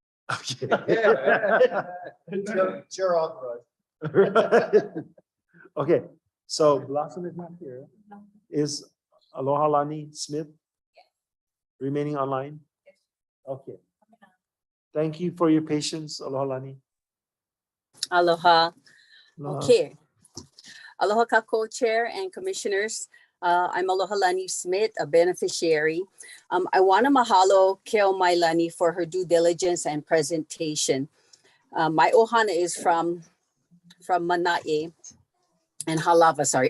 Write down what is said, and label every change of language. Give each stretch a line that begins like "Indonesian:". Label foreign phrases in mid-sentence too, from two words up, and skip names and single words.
English: Okay. Chair authorized. Okay, so Blossom is not here. Is Aloha Lani Smith remaining online? Okay. Thank you for your patience, Aloha Lani. Aloha. Aloha. Okay.
Hawaiian: Aloha ka
English: co-chair and commissioners. I'm Aloha Lani Smith, a beneficiary. I want to mahalo Keo Mailani for her due diligence and presentation. My ohana is from Manae and Halava, sorry.